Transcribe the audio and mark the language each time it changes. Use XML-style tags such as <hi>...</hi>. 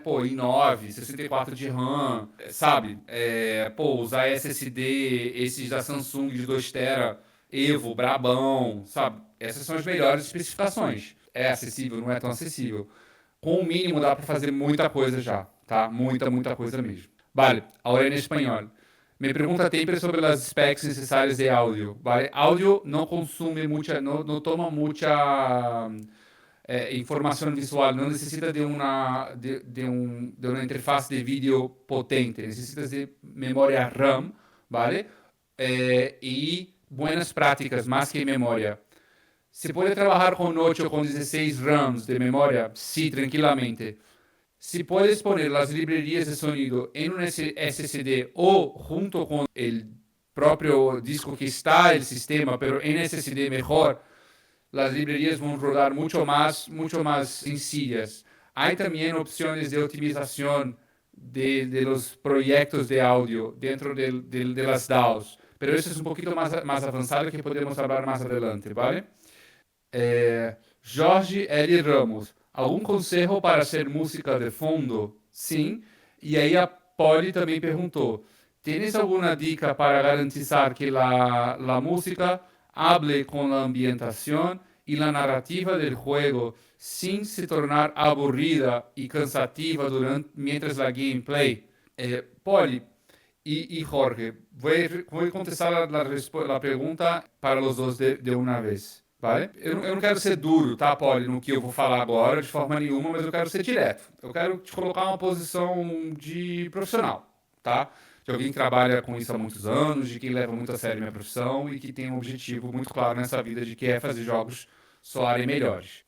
<pt>Pô, i9, 64 de RAM, sabe? Usar SSD, esses da Samsung de 2 TB, Evo, Brabão, sabe? Essas são as melhores especificações. É acessível, não é tão acessível. Com o mínimo dá para fazer muita coisa já, tá? Muita, muita coisa mesmo.</pt> <es>Vale, ahora en español. Me pregunta siempre sobre las specs necesarias de audio, ¿vale? Audio no consume mucha, no toma mucha información visual, no necesita de una interfaz de vídeo potente, necesitas de memoria RAM, ¿vale? Y buenas prácticas más que memoria. ¿Se puede trabajar con 8 o con 16 RAMs de memoria? Sí, tranquilamente. Si puedes poner las librerías de sonido en un SSD o junto con el propio disco que está el sistema, pero en SSD mejor, las librerías van a rodar mucho más sencillas. Hay también opciones de optimización de los proyectos de audio dentro de las DAWs, pero eso es un poquito más avanzado que podemos hablar más adelante, ¿vale?</es> <pt>Jorge L. Ramos, algum conselho para ser música de fundo? Sim. E aí a Polly também perguntou:</pt> <es>¿tienes alguna dica para garantizar que la música hable con la ambientación y la narrativa del juego sin se tornar aburrida y cansativa mientras la gameplay? Polly y Jorge, voy a contestar la pregunta para los dos de una vez. Vale?</es> <pt>Eu não quero ser duro, tá, Polly, no que eu vou falar agora, de forma nenhuma, mas eu quero ser direto. Eu quero te colocar uma posição de profissional, tá? De alguém que trabalha com isso há muitos anos, de quem leva muito a sério minha profissão e que tem um objetivo muito claro nessa vida de que é fazer jogos soarem melhores.</pt>